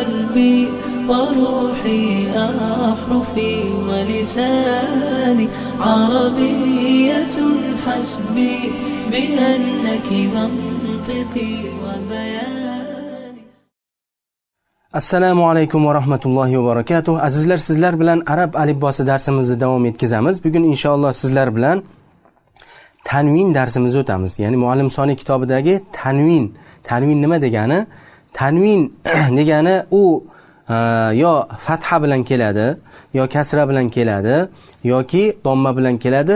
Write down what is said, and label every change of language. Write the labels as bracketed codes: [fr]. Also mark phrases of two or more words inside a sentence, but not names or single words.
[ar] ربي وروحي أحرفي ولساني عربية حسبي بأنك منطقي وبياني. السلام عليكم ورحمة الله وبركاته. [uz] Azizlar, sizlar bilan arab alifbosi darsimizni davom etkazamiz. Bugun inshaalloh sizlar bilan tanvin darsimizni o'tamiz. Ya'ni Muallim Soniy kitobidagi tanvin. Tanvin nima degani? Tanvin degani u yo fatha bilan keladi, yo kasra bilan keladi, yoki domma bilan keladi.